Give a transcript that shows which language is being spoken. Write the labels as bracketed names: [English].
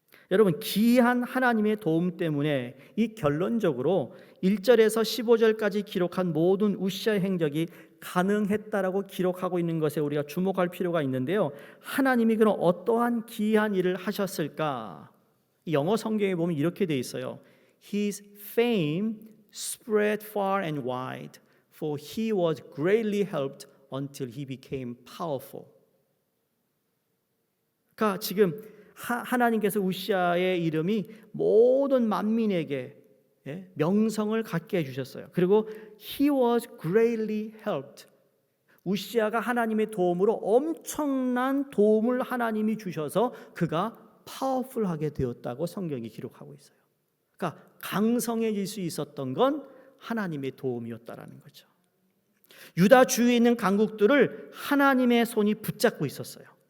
[Korean] 여러분, 기이한 하나님의 도움 때문에 이 결론적으로 1절에서 15절까지 기록한 모든 우시아의 행적이 가능했다라고 기록하고 있는 것에 우리가 주목할 필요가 있는데요. 하나님이 그럼 어떠한 기이한 일을 하셨을까? 영어 성경에 보면 이렇게 돼 있어요. [English] His fame spread far and wide, for he was greatly helped until he became powerful. [Korean] 그러니까 지금 하나님께서 우시아의 이름이 모든 만민에게 명성을 갖게 해주셨어요. 그리고 [English] he was greatly helped. [Korean] 우시아가 하나님의 도움으로 엄청난 도움을 하나님이 주셔서 그가 파워풀하게 되었다고 성경이 기록하고 있어요. 그러니까 강성해질 수 있었던 건 하나님의 도움이었다라는 거죠. 유다 주위에 있는 강국들을 하나님의 손이 붙잡고 있었어요.